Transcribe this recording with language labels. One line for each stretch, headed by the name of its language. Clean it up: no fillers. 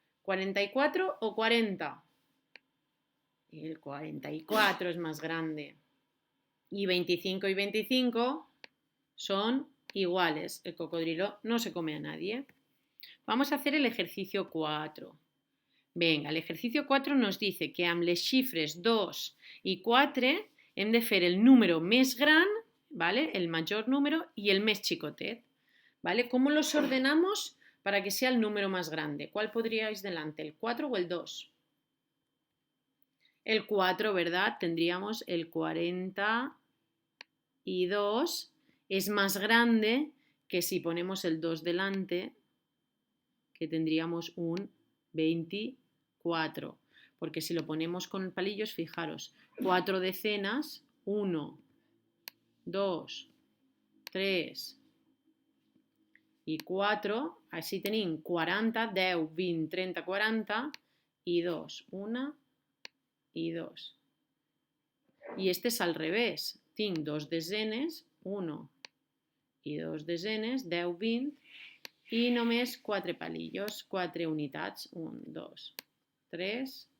Spanish: ¿44 o 40? El 44 es más grande. Y 25 y 25 son iguales. El cocodrilo no se come a nadie. Vamos a hacer el ejercicio 4. Venga, el ejercicio 4 nos dice que
Catalan: amb les xifres 2 i 4 hem de fer el número més gran,
Spanish: ¿vale? El mayor número y el
Catalan: més chicotet,
Spanish: ¿vale? ¿Cómo los ordenamos para que sea el número más grande? ¿Cuál podríais delante, el 4 o el 2? El 4, ¿verdad? Tendríamos el 42, es más grande que si ponemos el 2 delante, que tendríamos un 24, porque si lo ponemos con palillos, fijaros, 4 decenas,
Catalan: 1, 2, 3 i 4, així tenim 40, 10, 20, 30, 40 i 2,
Spanish: 1 i 2.
Catalan: I este és al revés, tinc 2 desenes, 1 i 2 desenes, 10, 20, i només 4 palillos, 4 unitats, 1, 2, 3